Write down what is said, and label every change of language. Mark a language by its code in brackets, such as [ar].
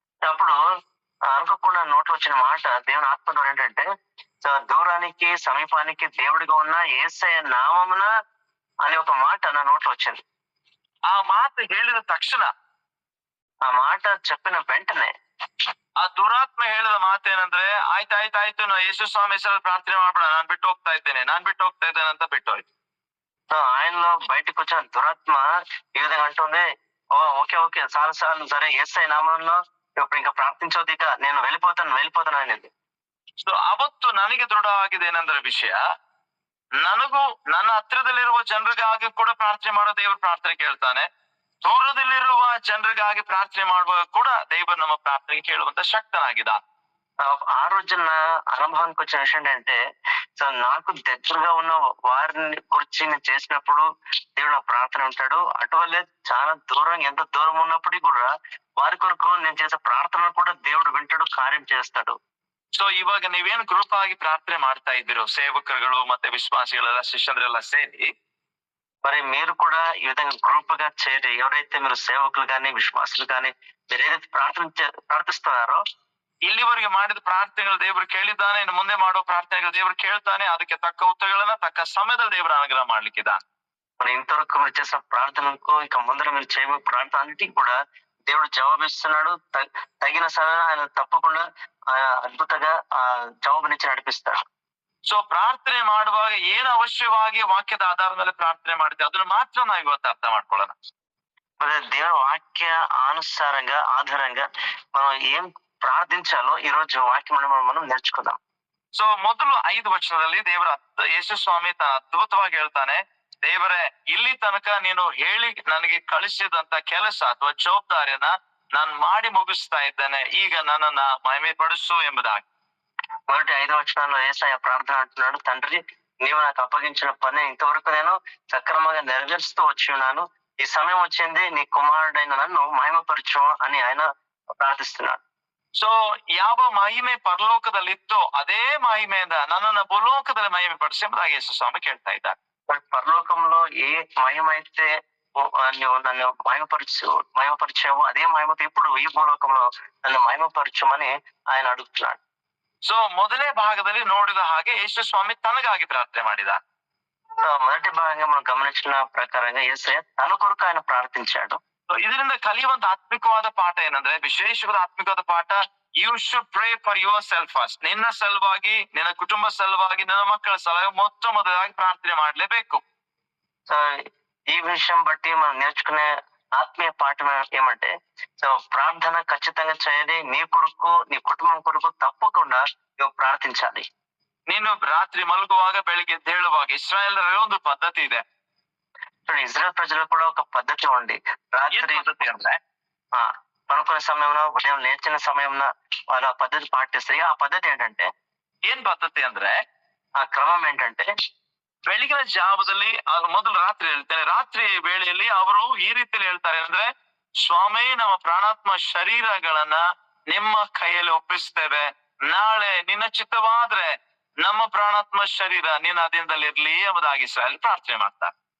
[te] అప్పుడు అనుకోకుండా నోట్లో వచ్చిన మాట దేవుని ఆత్మ ద్వారా ఏంటంటే, దూరానికి సమీపానికి దేవుడిగా ఉన్న యేసయ్య నామమున అనే ఒక మాట నా నోట్లో వచ్చింది. [kn] ಆ ಮಾತು ಹೇಳಿದ ತಕ್ಷಣ, [te] ఆ మాట చెప్పిన వెంటనే [kn] ಆ ದುರಾತ್ಮ ಹೇಳಿದ ಮಾತೇನಂದ್ರೆ, ಆಯ್ತಾಯ್ತಾಯ್ತು, ನಾ ಯೇಸು ಸ್ವಾಮಿ ಹೆಸರಲ್ಲಿ ಪ್ರಾರ್ಥನೆ ಮಾಡ್ಬೇಡ, ನಾನ್ ಬಿಟ್ಟು ಹೋಗ್ತಾ ಇದ್ದೇನೆ ಅಂತ ಬಿಟ್ಟು ಹೋಯ್ತು. [te] ఆయనలో బయటకు వచ్చిన దురాత్మ ఈ విధంగా అంటుంది, ఓకే చాలు సరే, యేసయ్య నామంలో ఇప్పుడు ఇంకా ప్రార్థించవద్దు, ఇక నేను వెళ్ళిపోతాను అనేది. [kn] ಸೊ ಅವತ್ತು ನನಗೆ ದೃಢವಾಗಿದೆ ಏನಂದ್ರೆ ವಿಷಯ, ನನಗೂ ನನ್ನ ಹತ್ರದಲ್ಲಿರುವ ಜನರಿಗಾಗಿ ಕೂಡ ಪ್ರಾರ್ಥನೆ ಮಾಡೋ ದೇವರು ಪ್ರಾರ್ಥನೆ ಕೇಳ್ತಾನೆ, ದೂರದಲ್ಲಿರುವ ಜನರಿಗಾಗಿ ಪ್ರಾರ್ಥನೆ ಮಾಡುವಾಗ ಕೂಡ ದೇವರು ನಮ್ಮ ಪ್ರಾರ್ಥನೆ ಕೇಳುವಂತ ಶಕ್ತನಾಗಿದ್ದ. [te] ఆ రోజు నా అనుభవానికి వచ్చిన విషయం ఏంటంటే, నాకు దగ్గరగా ఉన్న వారిని గురించి నేను చేసినప్పుడు దేవుడు నా ప్రార్థన ఉంటాడు. అటువల్లే చాలా దూరం, ఎంత దూరం ఉన్నప్పటికీ కూడా వారి కొరకు నేను చేసే ప్రార్థన కూడా దేవుడు వింటాడు, కార్యం చేస్తాడు. [kn] ಸೊ ಇವಾಗ ನೀವೇನು ಗ್ರೂಪ್ ಆಗಿ ಪ್ರಾರ್ಥನೆ ಮಾಡ್ತಾ ಇದ್ದೀರೋ, ಸೇವಕರುಗಳು ಮತ್ತೆ ವಿಶ್ವಾಸಿಗಳೆಲ್ಲ ಶಿಷ್ಯಂದ್ರೆಲ್ಲ ಸೇರಿ, [te] మరి మీరు కూడా ఈ విధంగా గ్రూప్ గా చేరి ఎవరైతే మీరు సేవకులు కానీ విశ్వాసులు కానీ మీరు ఏదైతే ప్రార్థిస్తున్నారో, [kn] ಇಲ್ಲಿವರೆಗೆ ಮಾಡಿದ ಪ್ರಾರ್ಥನೆಗಳು ದೇವರು ಕೇಳಿದ್ದಾನೆ, ಇನ್ನು ಮುಂದೆ ಮಾಡೋ ಪ್ರಾರ್ಥನೆಗಳು ದೇವರು ಕೇಳ್ತಾನೆ, ಅದಕ್ಕೆ ತಕ್ಕ ಉತ್ತರಗಳನ್ನ ತಕ್ಕ ಸಮಯದಲ್ಲಿ ದೇವರ ಅನುಗ್ರಹ ಮಾಡ್ಲಿಕ್ಕಿದ್ದಾನೆ. [te] మరి ఇంతవరకు మీరు చేసిన ప్రార్థనకు ఇక ముందర మీరు చేయబోయే ప్రార్థన అన్నిటికీ కూడా దేవుడు జవాబిస్తున్నాడు. తగిన సమయంలో ఆయన తప్పకుండా ఆయన అద్భుతంగా జవాబునిచ్చి నడిపిస్తాడు. [kn] ಸೊ ಪ್ರಾರ್ಥನೆ ಮಾಡುವಾಗ ಏನು ಅವಶ್ಯವಾಗಿ ವಾಕ್ಯದ ಆಧಾರದ ಮೇಲೆ ಪ್ರಾರ್ಥನೆ ಮಾಡ್ತೀವಿ ಅದನ್ನ ಮಾತ್ರ ನಾವು ಇವತ್ತು ಅರ್ಥ ಮಾಡ್ಕೊಳ್ಳೋಣ. [te] మరి దేవుని వాక్య అనుసారంగా ఆధారంగా మనం ఏం ప్రార్థించాలో ఈ రోజు వాక్యం మనం నేర్చుకుందాం. [kn] ಸೊ ಮೊದಲು 5 ವಚನದಲ್ಲಿ ಯೇಸು ಸ್ವಾಮಿ ತನ್ನ ಅದ್ಭುತವಾಗಿ ಹೇಳ್ತಾನೆ, ದೇವರೇ ಇಲ್ಲಿ ತನಕ ನೀನು ಹೇಳಿ ನನಗೆ ಕಳಿಸಿದಂತ ಕೆಲಸ ಅಥವಾ ಜವಾಬ್ದಾರಿಯನ್ನ ನಾನು ಮಾಡಿ ಮುಗಿಸ್ತಾ ಇದ್ದೇನೆ, ಈಗ ನನ್ನನ್ನ ಮಹಿಮೆ ಪಡಿಸು ಎಂಬುದಾಗಿ. [te] మొదటి 5 వచనాల్లో యేసయ్య ప్రార్థన అంటున్నాడు, తండ్రి నీవు నాకు అప్పగించిన పని ఇంతవరకు నేను సక్రమంగా నెరవేరుస్తూ వచ్చి ఉన్నాను, ఈ సమయం వచ్చింది నీ కుమారుడైన నన్ను మహిమపరచు అని ఆయన ప్రార్థిస్తున్నాడు. [kn] ಸೊ ಯಾವ ಮಹಿಮೆ ಪರಲೋಕದಲ್ಲಿತ್ತೋ ಅದೇ ಮಹಿಮೆಯಿಂದ ನನ್ನನ್ನ ಭೂಲೋಕದಲ್ಲಿ ಮಹಿಮೆ ಪಡಿಸಿ ಎಂಬುದಾಗಿ ಯೇಸು ಸ್ವಾಮಿ ಕೇಳ್ತಾ ಇದ್ದಾರೆ. [te] పరలోకంలో ఏ మహిమ అయితే నువ్వు నన్ను మహిమపరిచావు అదే మహిమతో ఇప్పుడు ఈ భూలోకంలో నన్ను మహిమపరచమని ఆయన అడుగుతున్నాడు. [kn] ಸೊ ಮೊದಲನೇ ಭಾಗದಲ್ಲಿ ನೋಡಿದ ಹಾಗೆ ಯೇಸು ಸ್ವಾಮಿ ತನಗಾಗಿ ಪ್ರಾರ್ಥನೆ ಮಾಡಿದ. [te] మొదటి భాగంగా మనం గమనించిన ప్రకారంగా యేసయ్య తన కొరకు ఆయన ప్రార్థించాడు. [kn] ಇದರಿಂದ ಕಲಿಯುವಂತ ಆತ್ಮಿಕವಾದ ಪಾಠ ಏನಂದ್ರೆ, ವಿಶೇಷವಾದ ಆತ್ಮಿಕವಾದ ಪಾಠ, [en] You should pray for yourself first. [kn] ನಿನ್ನ ಸಲುವಾಗಿ, ನಿನ್ನ ಕುಟುಂಬ ಸಲುವಾಗಿ, ನಿನ್ನ ಮಕ್ಕಳ ಸಲುವಾಗಿ ಮೊದಲಾಗಿ ಪ್ರಾರ್ಥನೆ ಮಾಡ್ಲೇಬೇಕು. [te] ఈ విషయం బట్టి మనం నేర్చుకునే ఆత్మీయ పాఠం ఏమంటే, ప్రార్థన ఖచ్చితంగా చేయాలి. నీ కొరకు నీ కుటుంబం కొరకు తప్పకుండా నువ్వు ప్రార్థించాలి. [kn] ನೀನು ರಾತ್ರಿ ಮಲಗುವಾಗ ಬೆಳಿಗ್ಗೆ ಎದ್ದೇಳುವಾಗ ಇಸ್ರಾಯೇಲರ ಒಂದು ಪದ್ಧತಿ ಇದೆ. [te] ఇజ్రాయెల్ ప్రజలకు కూడా ఒక పద్ధతి ఉంది. రాత్రి [kn] ಅಂದ್ರೆ [te] పనుకునే సమయంలో, ఉదయం లేచిన సమయంలో వాళ్ళ పద్ధతి పాటిస్తారు. ఆ పద్ధతి ఏంటంటే, [kn] ಏನ್ ಪದ್ಧತಿ ಅಂದ್ರೆ, [te] ఆ క్రమం ఏంటంటే, [kn] ಬೆಳಗಿನ ಜಾವದಲ್ಲಿ ಮೊದಲು ರಾತ್ರಿ ಹೇಳ್ತಾರೆ, ರಾತ್ರಿ ವೇಳೆಯಲ್ಲಿ ಅವರು ಈ ರೀತಿಯಲ್ಲಿ ಹೇಳ್ತಾರೆ ಅಂದ್ರೆ, ಸ್ವಾಮಿ ನಮ್ಮ ಪ್ರಾಣಾತ್ಮ ಶರೀರಗಳನ್ನ ನಿಮ್ಮ ಕೈಯಲ್ಲಿ ಒಪ್ಪಿಸ್ತೇವೆ, ನಾಳೆ ನಿನ್ನ ಚಿತ್ತವಾದ್ರೆ ನಮ್ಮ ಪ್ರಾಣಾತ್ಮ ಶರೀರ ನಿನ್ನ ಅಧೀನದಲ್ಲಿ ಇರ್ಲಿ ಎಂಬುದಾಗಿ ಇಸ್ರಾಯೇಲ್ ಪ್ರಾರ್ಥನೆ ಮಾಡ್ತಾರೆ.